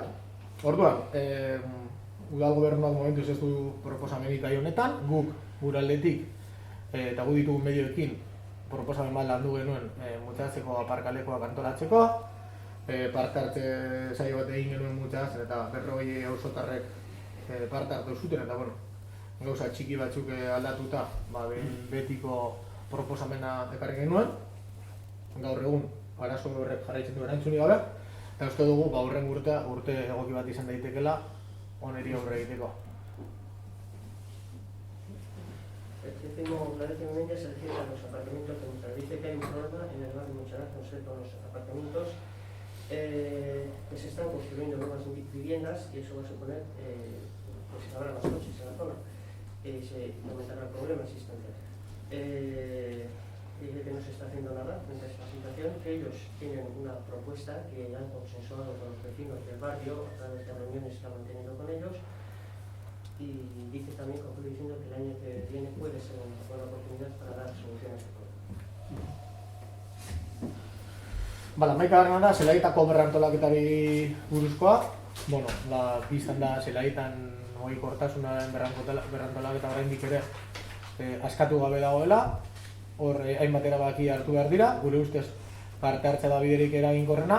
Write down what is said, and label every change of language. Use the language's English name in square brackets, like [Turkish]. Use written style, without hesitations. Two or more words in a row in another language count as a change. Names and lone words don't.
[Basque] Orduan, udal gobernuak momentuz ez du proposamenik gai honetan, guk gure aldetik eta gu ditugun medioekin proposamen bat landu genuen multatzeko aparkalekoak antolatzeko, parte hartze saio bat egin genuen multatzen eta 40 auzotarrek parte hartu zuten, eta gauza txiki batzuk aldatuta betiko proposamena ekarri genuen. Gaur egun arazo horrek jarraitzen du erantzunik gabe, eta uste dugu hurrengo urte egoki bat izan daitekeela oneri aurre egiteko. [Spanish] La décima enmienda se refiere a los aparcamientos de Montserrat. Dice que hay un problema en el barrio de Montserrat con los aparcamientos que se están construyendo nuevas viviendas y eso va a suponer que habrá más coches en la zona y se aumentará el problema existente. Dice que no se está haciendo nada frente a esta situación, que ellos tienen una propuesta que han consensuado con los vecinos del barrio a través de reuniones que están manteniendo con ellos, y dice también, concluye diciendo que el año que viene puede ser una buena oportunidad para dar solución a este problema. [Basque] Hamaikagarrena da, zelaietako berrantolaketari buruzkoa. Biztan da, zelaitan mugikortasunaren berrantolaketa oraindik ere askatu gabe dagoela. Hor hainbat erabaki hartu behar dira, gure ustez parte hartza da biderik eraginkorrena.